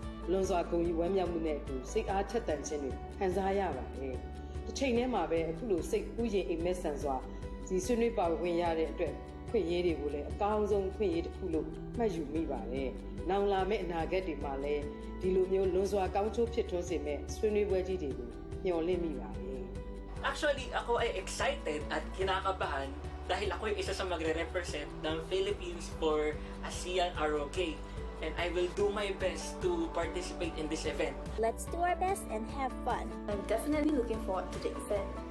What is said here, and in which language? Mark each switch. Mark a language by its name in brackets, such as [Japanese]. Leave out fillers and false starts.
[Burmese] လွန်စွာဂုဏ်ယူဝမ်းမြောက်မှုနဲ့အတူစိတ်အားထက်သန်ခြင်းတွေခံစားရပါတယ်။တစ်ချိန်တည်းမှာပဲအခုလိုစိတ်ကူးရင်အိမ်မက်ဆန်စွာဒီဆွေးနွေးပါဝင်ရတဲ့အတွက်ခွင့်ရည်တွေကိုလည်းအကောင်းဆုံးခွင့်ရည်တစ်ခုလို့မှတ်ယူမိပါတယ်။နောင်လာမယ့်အနာဂတ်တွေမှာလည်းဒီလိုမျိုးလွန်စွာကောင်းချိုးဖြစ်ထွန်းစေမယ့်ဆွေးနွေးပွဲကြီးတွေကိုမျှော်လင့်မိပါတယ်။ [Filipino] Actually, ako ay excited at kinakabahan dahil ako ay isa sa magre-represent ng Philippines for ASEAN ROK. [English] And I will do my best to participate in this event. Let's do our best and have fun. I'm definitely looking forward to the event.